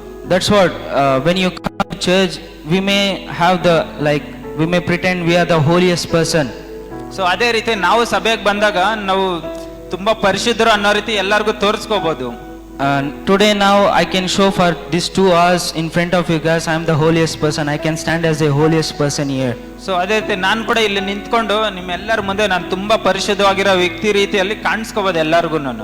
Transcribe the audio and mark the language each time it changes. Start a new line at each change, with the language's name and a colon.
English: That's what when you come to church, we may have we may pretend we are the holiest person.
Kannada: So ಅದೇ ರೀತಿ ನಾವು ಸಭೆಗೆ ಬಂದಾಗ ನಾವು ತುಂಬಾ ಪರಿಶುದ್ಧರು ಅನ್ನೋ ರೀತಿ ಎಲ್ಲರಿಗೂ ತೋರಿಸ್ಕೋಬಹುದು.
English: Today now I can show for these 2 hours in front of you guys I am the holiest person. I can stand as the holiest person here.
Kannada: So ಅದೇ ರೀತಿ ನಾನು ಕೂಡ ಇಲ್ಲಿ ನಿಂತ್ಕೊಂಡು ನಿಮ್ಮೆಲ್ಲರ ಮುಂದೆ ನಾನು ತುಂಬಾ ಪರಿಶುದ್ಧವಾಗಿರೋ ವ್ಯಕ್ತಿ ರೀತಿಯಲ್ಲಿ ಕಾಣಿಸ್ಕೋಬಹುದು ಎಲ್ಲರಿಗೂ.